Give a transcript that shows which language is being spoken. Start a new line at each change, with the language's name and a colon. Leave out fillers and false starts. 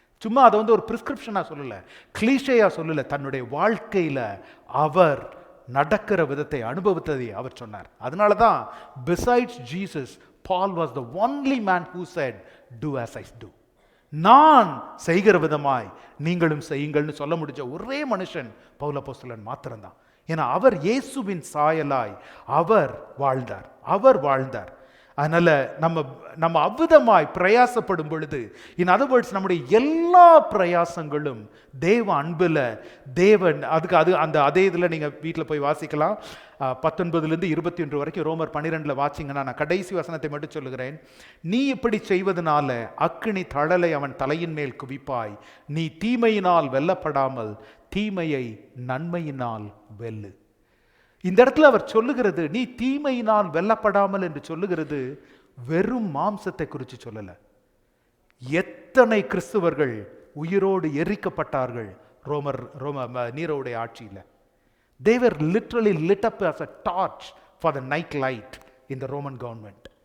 Tamil: சும்மா அதை ஒரு பிரிஸ்கிரிப்ஷனா சொல்லல, கிளீஷேயா சொல்லல, தன்னுடைய வாழ்க்கையில அவர் நடக்கிற விதத்தை அனுபவித்ததை அவர் சொன்னார். அதனால தான்
English: besides Jesus, Paul was the only man who said, do as I do.
Tamil: நான் செய்கிற விதமாய் நீங்களும் செய்யுங்கள்னு சொல்ல முடிஞ்ச ஒரே மனுஷன் பவுல் அப்போஸ்தலன் மாத்திரம்தான். ஏன்னா அவர் இயேசுவின் சாயலாய் அவர் வாழ்ந்தார். அவர் வாழ்ந்தார். அதனால நம்ம அவ்விதமாய் பிரயாசப்படும் பொழுது,
English: in other words,
Tamil: நம்முடைய எல்லா பிரயாசங்களும் தேவ அன்புல தேவன் அதுக்கு அதே இதில் நீங்கள் வீட்டில் போய் வாசிக்கலாம். 19 21 வரைக்கும் ரோமர் 12 வாசிங்கன்னா, நான் கடைசி வசனத்தை மட்டும் சொல்லுகிறேன். நீ இப்படி செய்வதனால அக்கினி தழலை அவன் தலையின் மேல் குவிப்பாய். நீ தீமையினால் வெல்லப்படாமல் தீமையை நன்மையினால் வெல்லு. இந்த இடத்துல அவர் சொல்லுகிறது, நீ தீமையினால் வெல்லப்படாமல் என்று சொல்லுகிறது வெறும் மாம்சத்தை குறித்து சொல்லல. எத்தனை கிறிஸ்துவர்கள் உயிரோடு எரிக்கப்பட்டார்கள் நீரோடைய ஆட்சியில்.
English: They were literally lit up as a torch for the night light in the Roman government.